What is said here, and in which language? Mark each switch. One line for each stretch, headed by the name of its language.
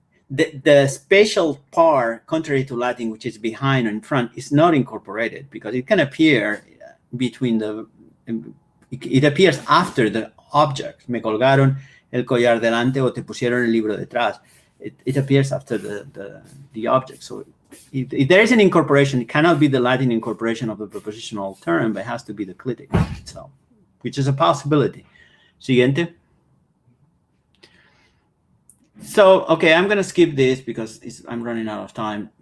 English: The spatial part, contrary to Latin, which is behind or in front, is not incorporated because it can appear between it appears after the object.
Spanish: Me colgaron el collar delante o te pusieron el libro detrás.
English: It appears after the object. So if there is an incorporation, it cannot be the Latin incorporation of the prepositional term, but it has to be the clitic itself, which is a possibility.
Spanish: Siguiente.
English: So, okay, I'm going to skip this because I'm running out of time.